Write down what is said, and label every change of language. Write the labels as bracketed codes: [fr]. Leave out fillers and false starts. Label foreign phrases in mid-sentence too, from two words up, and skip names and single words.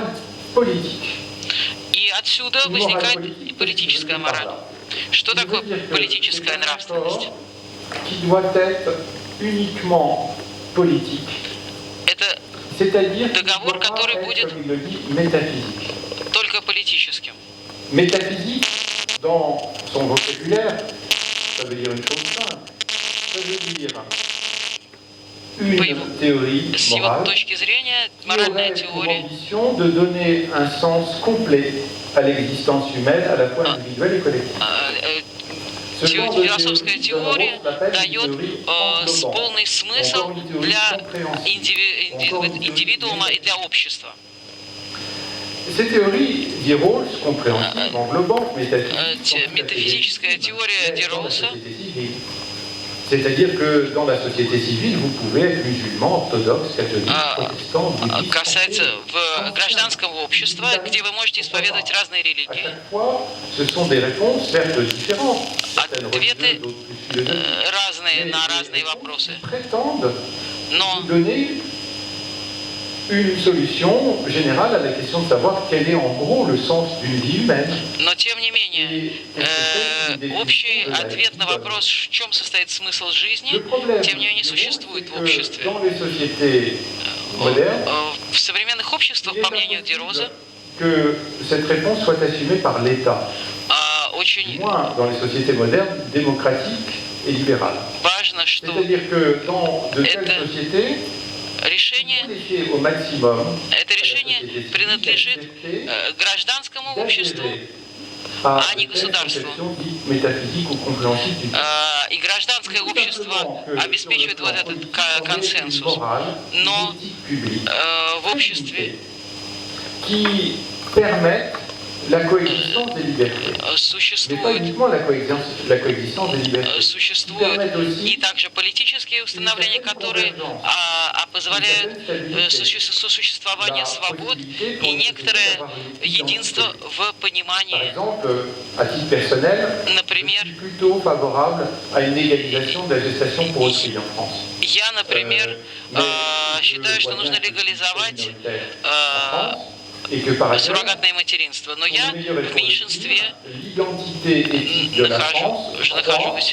[ru] И отсюда возникает и политическая мораль. Что такое политическая нравственность? Это договор, который будет только политическим. [fr] Métaphysique, dans son vocabulaire, ça veut dire une chose simple. Ça veut dire une théorie [ru] с его точки зрения, моральная теория [fr] de donner un sens complet à l'existence humaine, à la fois individuelle et collective. [ru] Философская теория дает полный смысл для индивидуума и для общества. [fr] ces théories d'E-Rawls, compréhensibles, englobantes, [ru] метафизическая теория Ди-Роуса, [fr] c'est-à-dire que dans la société civile, vous pouvez être musulman, orthodoxe, catholique, protestant, bouddhiste. [ru] Касается гражданского общества, где вы можете исповедовать разные религии. [fr] Ce sont des réponses certes différentes. [ru] Ответы разные на разные вопросы. Но [fr] une solution générale à la question de savoir quel est en gros le sens d'une vie humaine. [ru] Но тем не менее, общий ответ на вопрос, в чем состоит смысл жизни, тем не менее существует в обществе. В современных обществах, по мнению Ди-Роза, [fr] que cette réponse soit assumée par l'État. [ru] Очень [fr] dans les sociétés modernes, démocratiques et libérales. [ru] Важно, что [fr] c'est-à-dire que dans de telles sociétés, [ru] решение принадлежит гражданскому обществу, а не государству. И гражданское общество обеспечивает вот этот консенсус. Но в обществе [fr] la coexistence des libertés. [ru] Существует и также политические установления, которые позволяют сосуществование свобод и некоторое единство в понимании. Например, я, например, считаю, что нужно легализовать суррогатное материнство, но я в меньшинстве нахожусь.